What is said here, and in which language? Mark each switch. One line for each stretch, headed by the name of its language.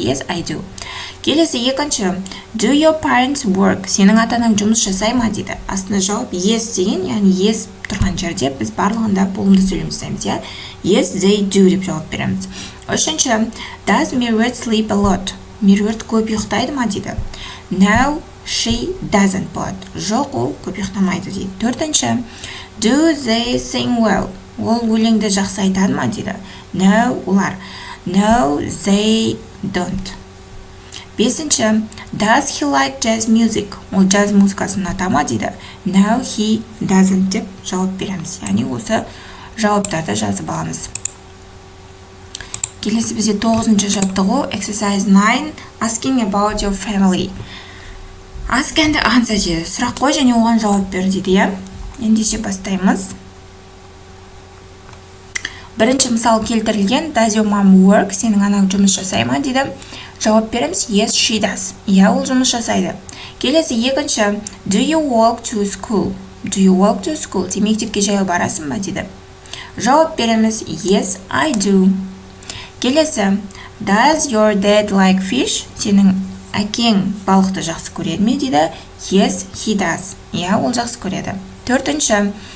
English: Yes, I do.
Kazakh: Келесі екінші.
English: Do your parents work?
Kazakh: Сенің ата-анаң жұмыс жасай ма дейді. Астына жауап yes деген, яғни yes тұрған жерде біз барлығында болымды сөйлем жасаймыз, я.
English: Yes, they do
Kazakh: деп жауап береміз. Үшінші.
English: Does Mervert sleep a lot?
Kazakh: Мерверт көп ұйықтайды ма дейді.
English: No, she doesn't болады.
Kazakh: Жоқ, ол көп ұйықтамайды дейді. Төртінші.
English: Do they sing well?
Kazakh: Ол өлеңді жақсы айтады ма дейді.
English: No,
Kazakh: олар.
English: No, they don't.
Kazakh: Бесінші.
English: Does he like jazz music?
Kazakh: Ол jazz музыкасын ұнатады ма дейді.
English: No, he doesn't
Kazakh: деп жауап береміз. Яғни осы жауаптарды жазып аламыз. Келесі бізде 9-ші жаттығу
English: exercise 9 asking about your family. Ask and answer
Kazakh: дейді. Сұрақ қой және оған жауап бер дейді, я. Ендеше бастаймыз. Бірінші мысал келтірілген.
English: Does your mom work?
Kazakh: Сенің анаң жұмыс жасай ма дейді. Жауап береміз.
English: Yes, she does.
Kazakh: Я, ол жұмыс жасайды. Келесі екінші.
English: Do you walk to school? Do you walk to school?
Kazakh: Сен мектепке жаяу барасың ба дейді. Жауап береміз.
English: Yes, I do.
Kazakh: Келесі.
English: Does your dad like fish?
Kazakh: Сенің әкең балықты жақсы көреді ме дейді.
English: Yes, he does.
Kazakh: Иә, ол жақсы көреді. Төртінші.